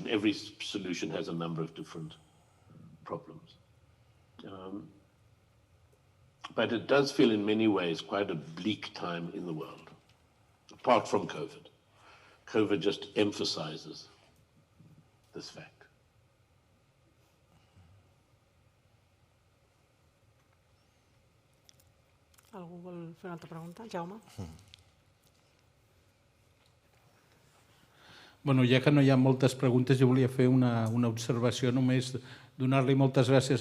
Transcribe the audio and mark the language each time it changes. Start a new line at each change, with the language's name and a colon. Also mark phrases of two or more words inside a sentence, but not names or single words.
English: Every solution has a number of different problems. But it does feel in many ways quite a bleak time in the world, apart from COVID. COVID just emphasizes this fact.
Catalan: Algú vol fer una altra pregunta? Jaume? Bueno, ja que no hi ha moltes preguntes, jo volia fer una observació, només donar-li moltes gràcies